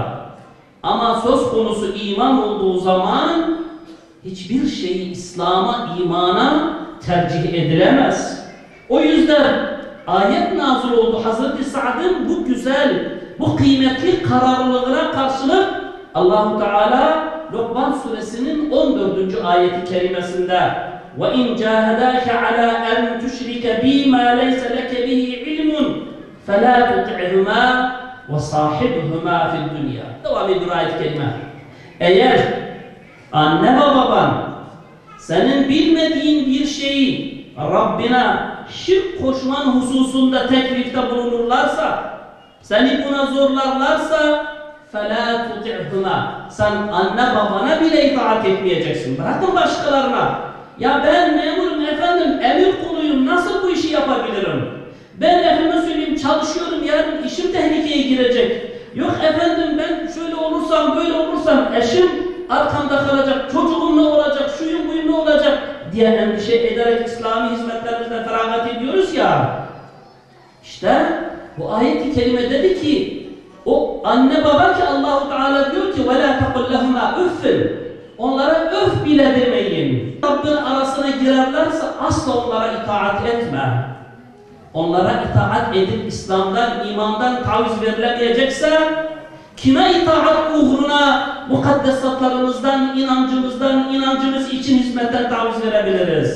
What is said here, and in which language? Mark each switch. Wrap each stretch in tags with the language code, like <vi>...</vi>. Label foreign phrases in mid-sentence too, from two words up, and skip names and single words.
<tr>Ama söz konusu iman olduğu zaman hiçbir şeyi İslam'a, imana tercih edilemez. O yüzden ayet nazil oldu. Hazreti Sa'd'ın bu güzel, bu kıymetli kararlılığına karşılık Allah-u Teala Lokman suresinin 14. ayeti kerimesinde</tr> <ar>وَاِنْ جَاهَدَاكَ عَلَى أَنْ تُشْرِكَ بِي مَا لَيْسَ لَكَ بِهِ عِلْمٌ فَلَا تُطِعْهُمَا وَصَاحِبْهُمَا فِي الدُّنْيَا.</ar> <tr>Devam ediyor ayet-i kerime. Eğer anne ve baban senin bilmediğin bir şeyi Rabbine şirk koşman hususunda teklifte bulunurlarsa, seni buna zorlarlarsa</tr> <ar>فَلَا تُطِعْهُمَا</ar> <tr>sen anne babana bile itaat etmeyeceksin. Bırakın başkalarına. Ya ben memurum efendim, emir kuluyum, nasıl bu işi yapabilirim? Ben efendim söyleyeyim çalışıyorum, yarın işim tehlikeye girecek. Yok efendim ben şöyle olursam, böyle olursam eşim arkamda kalacak, çocuğum ne olacak, şuyum buyum ne olacak diye endişe ederek İslami hizmetlerimizden feragat ediyoruz ya. İşte bu ayet-i kerime dedi ki o anne baba ki Allah-u Teala diyor ki</tr> <ar>وَلَا تَقُلْ لَهُمَا اُفٍّ</ar> <tr>onlara öf bile demeyin. Rabbin arasına girerlerse asla onlara itaat etme. Onlara itaat edip İslam'dan, imandan taviz verilemeyecekse kime itaat uğruna mukaddesatlarımızdan, inancımızdan, inancımız için hizmetten taviz verebiliriz?</tr>